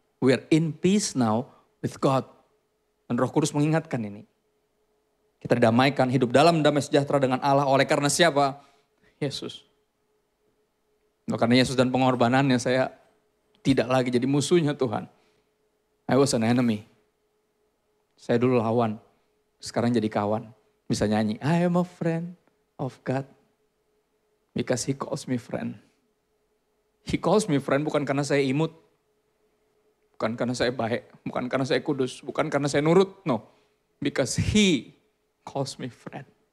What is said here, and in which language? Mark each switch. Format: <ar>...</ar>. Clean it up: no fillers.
<en>We are in peace now with God.</en> <id>Dan Roh Kudus mengingatkan ini. Kita didamaikan, hidup dalam damai sejahtera dengan Allah oleh karena siapa? Yesus. Karena Yesus dan pengorbanannya saya tidak lagi jadi musuhnya Tuhan.</id> <en>I was an enemy.</en> <id>Saya dulu lawan, sekarang jadi kawan. Bisa nyanyi,</id> <en>I am a friend of God because He calls me friend. He calls me friend</en> <id>bukan karena saya imut, bukan karena saya baik, bukan karena saya kudus, bukan karena saya nurut, no.</id> <en>Because He calls me friend.</en>